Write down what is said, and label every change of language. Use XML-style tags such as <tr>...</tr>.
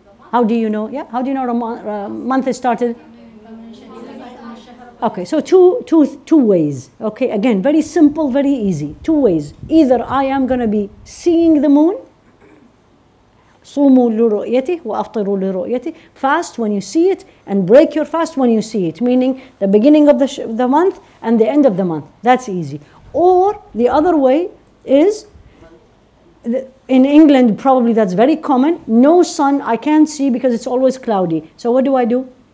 <en>How do you know? Yeah, how do you know month is started? Okay, so two ways. Okay, again, very simple, very easy. Two ways. Either I am going to be seeing the moon.</en> <ar>صوموا لرؤيته وأفطروا لرؤيته.</ar> <en>Fast when you see it and break your fast when you see it, meaning the beginning of the month and the end of the month. That's easy. Or the other way is, in England probably that's very common, no sun, I can't see because it's always cloudy. So what do?</en>